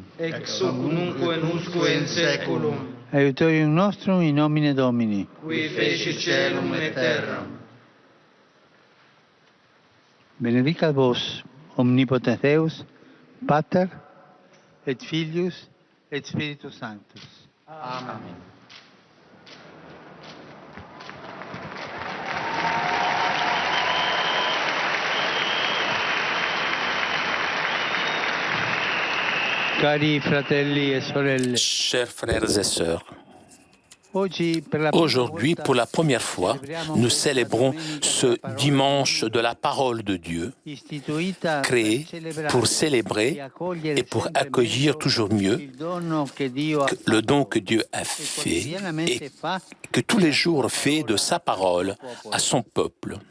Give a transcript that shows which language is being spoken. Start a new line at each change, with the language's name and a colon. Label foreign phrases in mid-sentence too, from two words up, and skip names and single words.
Latin: Ex hoc nunc et usque in saeculum. Aiutorium nostrum in nomine Domini. Qui fecit caelum et terram. Benedicat vos, omnipotens Deus, Pater, et Filius, et Spiritus Sanctus. Amen.
Italian: Cari fratelli e sorelle,
French: Chers frères et sœurs, aujourd'hui, aujourd'hui, pour la première fois, nous célébrons ce dimanche de la parole de Dieu, créé pour célébrer et pour accueillir toujours mieux le don que Dieu a fait et que tous les jours fait de sa parole à son peuple.